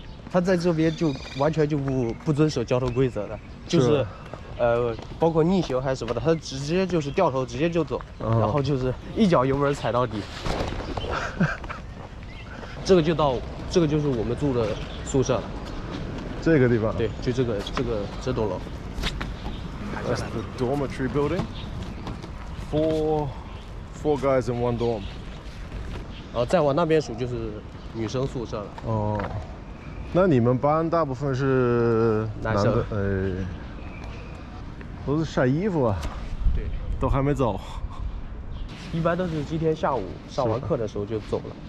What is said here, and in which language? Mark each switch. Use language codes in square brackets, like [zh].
[zh] 他在这边就完全就不遵守交通规则的，就是包括逆行还是什么的，他直接就是掉头直接就走，然后就是一脚油门踩到底。这个就是我们住的宿舍了。这个地方？对，就这栋楼。 [en] That's the dormitory building. Four guys in one dorm. [zh] 再往那边数就是女生宿舍了。哦，那你们班大部分是男生？都是晒衣服啊。对，都还没走。一般都是今天下午上完课的时候就走了。